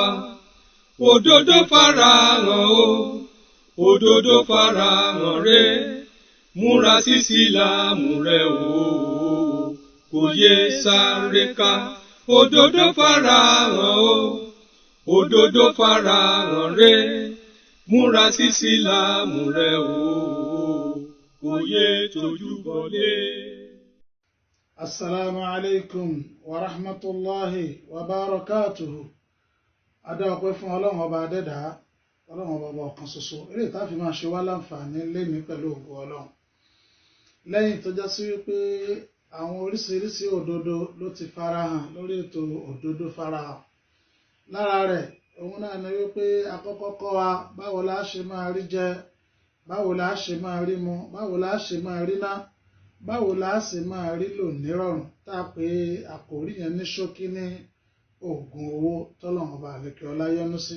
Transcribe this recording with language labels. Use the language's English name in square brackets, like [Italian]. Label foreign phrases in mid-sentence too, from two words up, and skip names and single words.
[Yoruba] Òdodo farahàn o, òdodo farahàn rẹ, múra sí Ìsìlámù rẹ o, kò yé sáré ká. Òdodo farahàn o, òdodo farahàn rẹ, múra sí Ìsìlámù rẹ o, kò yé tójú bọlé. [Arabic] السلام عليكم ورحمة الله وبركاته. [Yoruba] Adá ọpẹ́ fún Ọlọ́run ọba adẹ́dá, Ọlọ́run ọba ọ̀kan ṣoṣo. Eré ìta fi máa ṣe wá láǹfààní lémi pẹ̀lú ògo Ọlọ́run. Lẹ́yìn tó já sí wípé àwọn oríṣiríṣi òdodo ló ti farahàn lórí ètò òdodo farahàn. Lára rẹ̀, òun náà ni wípé àkọ́kọ́ kọ́ wa báwo la ṣe máa rí jẹ, báwo la ṣe máa rí mu, báwo la ṣe máa rí ná, báwo la ṣe máa rí lò nírọ̀rùn, tá a pé àkòrí yẹn ní ṣókí ní oògùn owó tọ́lọ́run ọba àlekè ọlá yọ́nú sí.